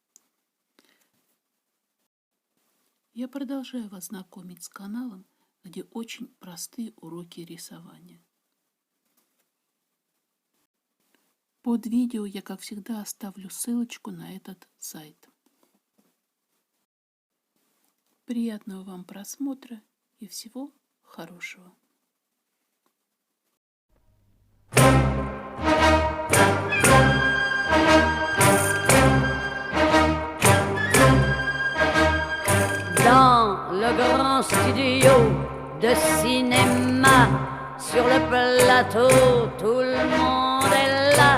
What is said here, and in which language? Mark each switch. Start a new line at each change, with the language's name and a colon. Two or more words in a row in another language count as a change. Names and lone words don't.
Russian: Я продолжаю вас знакомить с каналом, где очень простые уроки рисования. Под видео я, как всегда, оставлю ссылочку на этот сайт. Приятного вам просмотра и всего хорошего.
French: Dans le grand studio de cinéma, sur le plateau, tout le monde est là.